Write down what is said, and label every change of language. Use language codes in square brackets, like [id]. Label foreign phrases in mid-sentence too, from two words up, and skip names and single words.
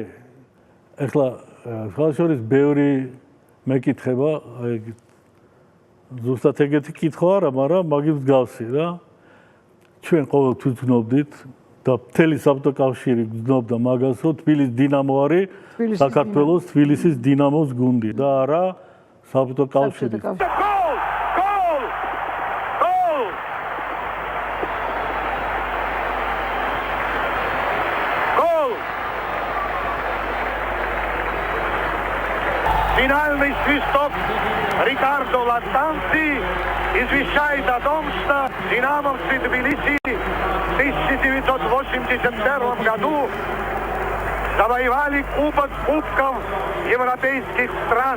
[ka] ეხლა ხალხშორის ბევრი მეკითხება, აი ზუსტად ეგეთი კითხვა არა, მაგრამ მაგის მსგავსი რა. ჩვენ ყოველთვის გრძნობდით და მთელი საბჭოთა კავშირი გრძნობდა მაგას, რომ თბილისის დინამო არის საქართველოს თბილისის დინამოს გუნდი და არა საბჭოთა კავშირი. [ru] Finalny свисток Рикардо Латанци извещает о том, что динамовцы Тбилиси в 1981 году завоевали Кубок Кубков европейских стран.